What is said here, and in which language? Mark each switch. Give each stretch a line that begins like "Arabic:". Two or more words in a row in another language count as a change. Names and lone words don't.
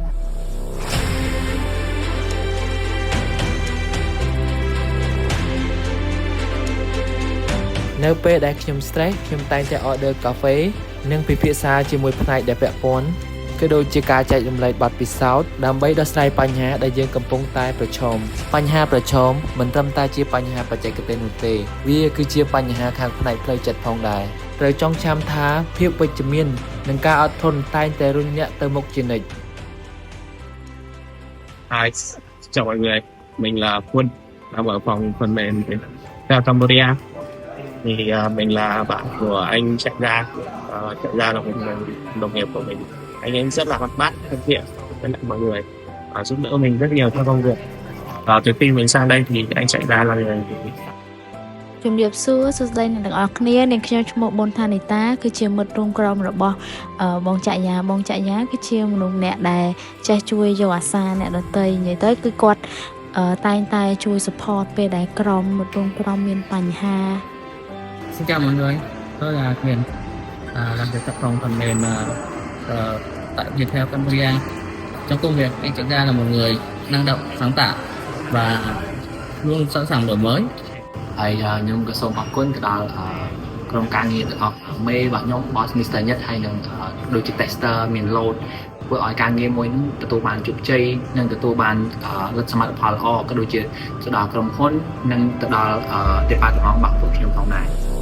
Khmer: នៅពេលដែលខ្ញុំ stress ខ្ញុំតែងតែ order កាហ្វេនិងពិភាក្សាជាមួយផ្នែកដែលពាក់ព័ន្ធក៏ដូចជាការចែករំលែកបទពិសោធន៍ដើម្បីដោះស្រាយបញ្ហាដែលយើងកំពុងតែប្រឈមបញ្ហាប្រឈមមិនត្រឹមតែជាបញ្ហាបច្ចេកទេសនោះទេវាគឺជាបញ្ហាខាងផ្នែកផ្លូវចិត្តផងដែរត្រូវចងចាំថាភាពវិជ្ជមាននិងការអត់ធន់តែងតែរុញអ្នកទៅមុខជានិច្ច
Vietnamese: Hi, chào mọi người. Mình là Quân, làm ở phòng phần mềm theo Cambodia. Thì mình là bạn của anh Chạy Ra là một người đồng nghiệp của mình. Anh ấy rất là hoạt bát, thân thiện với lại mọi người, giúp đỡ mình rất nhiều trong công việc. Từ khi mình sang đây thì anh Chạy Ra là người
Khmer: ជំរាបសួរសួស្តីអ្នកទាំងអស់គ្នានាងខ្ញុំឈ្មោះប៊ុនថានីតាគឺជាមិត្តរួមក្រុមរបស់បងច័ក្យាគឺជាមនុស្សអ្នកដែលចេះជួយយកអាសាអ្នកដទៃនិយាយទៅគឺគាត់តែងតែជួយ support ពេលដែលក្រុមមិត្តរួមក្រុមមានបញ្ហា
Vietnamese: Xin chào mọi người, tôi là Quyền, làm việc tại phòng phần mềm tại Viettel Cambodia. Trong công việc, anh Chạy Ra là một người năng động, sáng tạo và luôn sẵn sàng đổi mới.
Khmer: ហើយខ្ញុំក៏សូមអរគុណទៅដល់ក្រុមការងារទាំងអស់មេរបស់ខ្ញុំ
English: boss Mr.
Khmer: ញិតហើយនឹងដូចជា tester មាន load ធ្វើឲ្យការងារមួយនឹងទទួលបានជោគជ័យនិងទទួលបានលទ្ធសមិទ្ធផលល្អក៏ដូចជាទៅដល់ក្រុមហ៊ុននិងទៅដល់ department របស់ពួកខ្ញុំផងដែរ